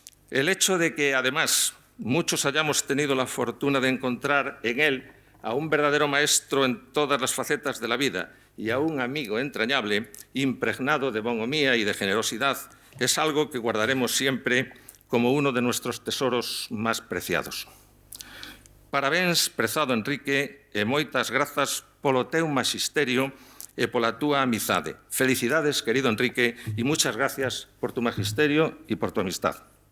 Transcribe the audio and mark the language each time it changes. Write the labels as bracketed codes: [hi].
[es] El hecho de que, además, muchos hayamos tenido la fortuna de encontrar en él a un verdadero maestro en todas las facetas de la vida y a un amigo entrañable, impregnado de bonhomía y de generosidad, es algo que guardaremos siempre como uno de nuestros tesoros más preciados. [gl] Parabéns, prezado Enrique, e moitas grazas polo teu magisterio e pola túa amizade. [es] Felicidades, querido Enrique, y muchas gracias por tu magisterio y por tu amistad.